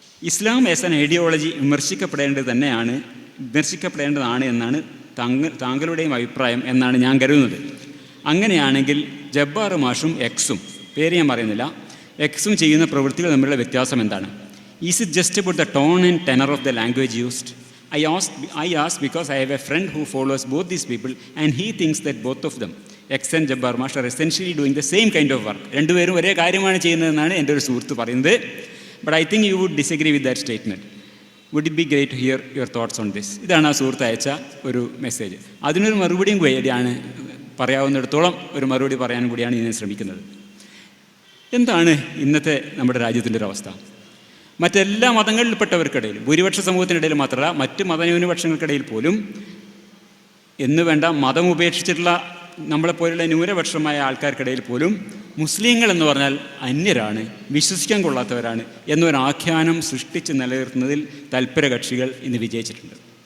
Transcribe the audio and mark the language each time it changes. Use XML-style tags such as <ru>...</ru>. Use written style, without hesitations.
<en>Islam as an ideology</en> <ml>വിമർശിക്കപ്പെടേണ്ടതാണ് എന്നാണ് താങ്കളുടെയും അഭിപ്രായം എന്നാണ് ഞാൻ കരുതുന്നത്. അങ്ങനെയാണെങ്കിൽ ജബ്ബാർ മാഷും എക്സും, പേര് ഞാൻ പറയുന്നില്ല, എക്സും ചെയ്യുന്ന പ്രവൃത്തികൾ തമ്മിലുള്ള വ്യത്യാസം എന്താണ്?</ml> <en>Is it just about the tone and tenor of the language used? I ask because I have a friend who follows both these people and he thinks that both of them, X and Jabbar Mash, are essentially doing the same kind of work.</en> <ml>രണ്ടുപേരും ഒരേ കാര്യമാണ് ചെയ്യുന്നതെന്നാണ് എൻ്റെ ഒരു സുഹൃത്ത് പറയുന്നത്.</ml> <en>But I think you would disagree with that statement. Would it be great to hear your thoughts on this?</en> <ml>ഇതാണ് ആ സുഹൃത്ത് അയച്ച ഒരു മെസ്സേജ്. അതിനൊരു മറുപടിയും കൂടിയാണ്, പറയാവുന്നിടത്തോളം ഒരു മറുപടി പറയാനും കൂടിയാണ് ഞാൻ ശ്രമിക്കുന്നത്. എന്താണ് ഇന്നത്തെ നമ്മുടെ രാജ്യത്തിൻ്റെ ഒരു അവസ്ഥ? മറ്റെല്ലാ മതങ്ങളിൽപ്പെട്ടവർക്കിടയിൽ, ഭൂരിപക്ഷ സമൂഹത്തിനിടയിൽ മാത്രമല്ല, മറ്റ് മതന്യൂനപക്ഷങ്ങൾക്കിടയിൽ പോലും എന്ന് വേണ്ട മതം ഉപേക്ഷിച്ചിട്ടുള്ള നമ്മളെപ്പോലുള്ള ന്യൂനപക്ഷമായ ആൾക്കാർക്കിടയിൽ പോലും മുസ്ലിങ്ങൾ എന്ന് പറഞ്ഞാൽ അന്യരാണ്, വിശ്വസിക്കാൻ കൊള്ളാത്തവരാണ് എന്നൊരാഖ്യാനം സൃഷ്ടിച്ച് നിലനിർത്തുന്നതിൽ തൽപര കക്ഷികൾ ഇന്ന് വിജയിച്ചിട്ടുണ്ട്.</ml>